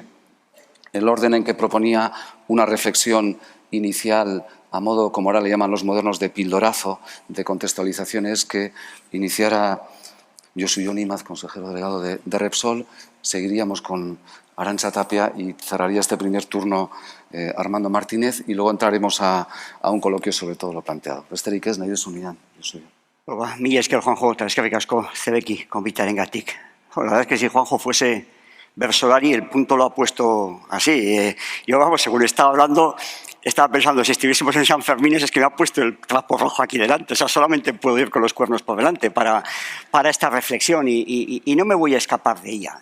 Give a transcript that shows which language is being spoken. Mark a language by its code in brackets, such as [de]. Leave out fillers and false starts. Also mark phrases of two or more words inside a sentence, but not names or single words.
[es] El orden en que proponía una reflexión inicial, a modo, como ahora le llaman los modernos, de pildorazo, de contextualización, es que iniciara Josu Jon Imaz, consejero delegado de Repsol, seguiríamos con Arantxa Tapia y cerraría este primer turno Armando Martínez y luego entraremos a un coloquio sobre todo lo planteado. [eu] Besterik ez, nahi duzu nian. Mila esker, Juanjo, eta eskerrik asko zebeki konbitarengatik. [es] La verdad es que si Juanjo fuese versolari, el punto lo ha puesto así. Yo, vamos, según estaba hablando, estaba pensando, si estuviésemos en San Fermín, es que me ha puesto el trapo rojo aquí delante. O sea, solamente puedo ir con los cuernos por delante para esta reflexión y no me voy a escapar de ella.